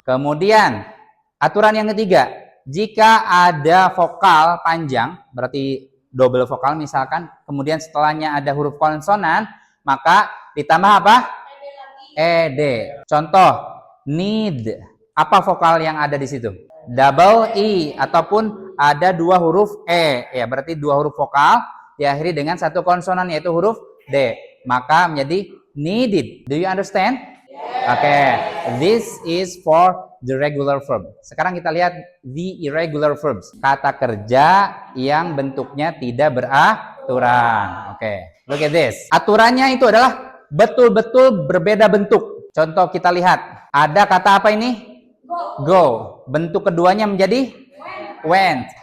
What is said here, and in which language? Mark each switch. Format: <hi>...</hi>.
<id>Kemudian aturan yang ketiga, jika ada vokal panjang, berarti double vokal misalkan, kemudian setelahnya ada huruf konsonan, maka ditambah apa? Ed. Contoh, need. Apa vokal yang ada di situ? Double e ataupun ada dua huruf e. Ya, berarti dua huruf vokal diakhiri dengan satu konsonan yaitu huruf d. Maka menjadi needed.</id> <en>Do you understand? Oke, this is for the regular verb.</en> <id>Sekarang kita lihat the irregular verbs. Kata kerja yang bentuknya tidak beraturan.</id> <en>Oke, look at this.</en> <id>Aturannya itu adalah betul-betul berbeda bentuk. Contoh kita lihat. Ada kata apa ini? Go. Bentuk keduanya menjadi went.</id>